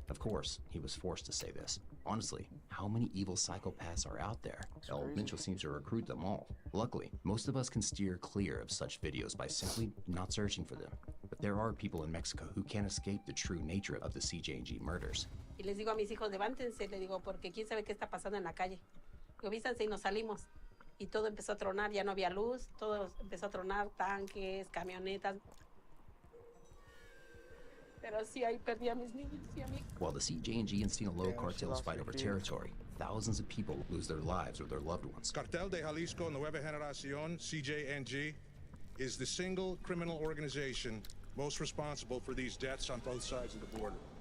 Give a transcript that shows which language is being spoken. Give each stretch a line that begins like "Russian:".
English: Of course, he was forced to say this. Honestly, how many evil psychopaths are out there? El Mincho seems to recruit them all. Luckily, most of us can steer clear of such videos by simply not searching for them. But there are people in Mexico who can't escape the true nature of the CJ&G murders.
Spanish: Y les digo a mis hijos, levántense, les digo, porque quién sabe qué está pasando en la calle. Digo, vístanse y nos salimos. Y todo empezó a tronar, ya no había luz, todo empezó a tronar, tanques, camionetas. Pero sí, ahí perdí a mis niños y a mí.
English: While the CJ&G and Sinaloa cartels fight over territory, thousands of people lose their lives or their loved ones. Cartel de Jalisco Nueva Generación, CJ&G, is the single criminal organization most responsible for these deaths on both sides of the border.